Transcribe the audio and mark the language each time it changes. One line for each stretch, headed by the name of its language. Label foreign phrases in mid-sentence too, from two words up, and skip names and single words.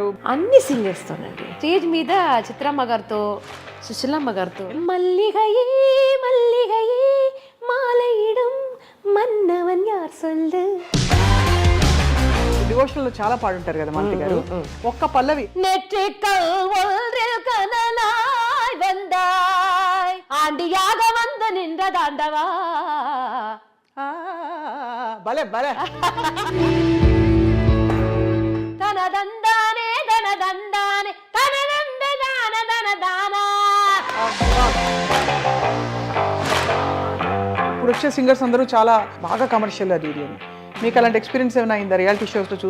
Telugu: అన్ని సింగర్స్ తోనండి. స్టేజ్ మీద చిత్రమ్మ గారితో, సుశీలమ్మ గారితో.
Tamil: மல்லிகையே மல்லிகையே மாலையிடும் மன்னவன் யார் சொல்லு.
Telugu: డివోషనల్ లో చాలా పాడుంటారు కదా మాలతి గారు. ఒక్క పల్లవి
Tamil: நெற்றிக்கல் ஒன்றில் கனலாய் வந்தாய், ஆண்டியாக வந்து நின்ற தாண்டவா.
Telugu: భలే భలే.
Tamil: தனதந்தானே தனதந்தானே தனதந்த தான தனదానా.
Telugu: ఇప్పుడు వచ్చే సింగర్స్ అందరూ చాలా బాగా కమర్షియల్ అది ఇది అని. మీకు అలాంటి ఎక్స్పీరియన్స్ ఏమైనా అయిందా
English: reality shows
Telugu: లో చూసి?